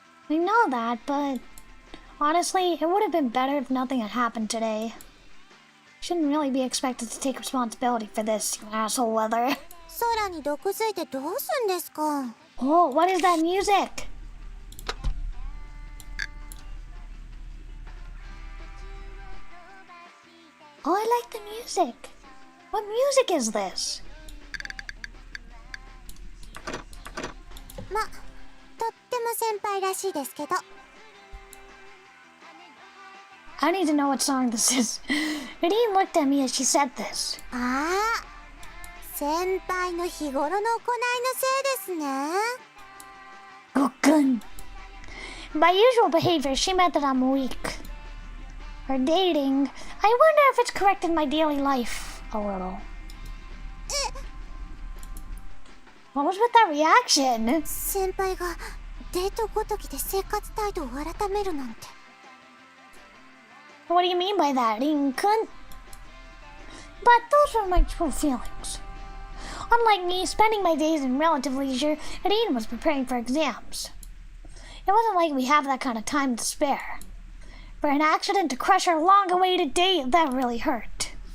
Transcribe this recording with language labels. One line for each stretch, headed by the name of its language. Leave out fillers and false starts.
English: I know that, but honestly, it would have been better if nothing had happened today. Shouldn't really be expected to take responsibility for this, you asshole weather.
Japanese: 空に毒づいてどうすんですか。
English: Oh, what is that music? Oh, I like the music. What music is this?
Japanese: ま、とっても先輩らしいですけど。
English: I need to know what song this is. Nadine looked at me as she said this.
Japanese: ああ、先輩の日頃の行いのせいですね。 Gukun.
English: By usual behavior, she meant that I'm weak. Or dating. I wonder if it's corrected my daily life a little. What was with that reaction?
Japanese: 先輩がデートごときで生活態度を改めるなんて。
English: What do you mean by that, Rin-kun? But those were my true feelings. Unlike me, spending my days in relative leisure, Rin was preparing for exams. It wasn't like we have that kind of time to spare. For an accident to crush our long-awaited date, that really hurt.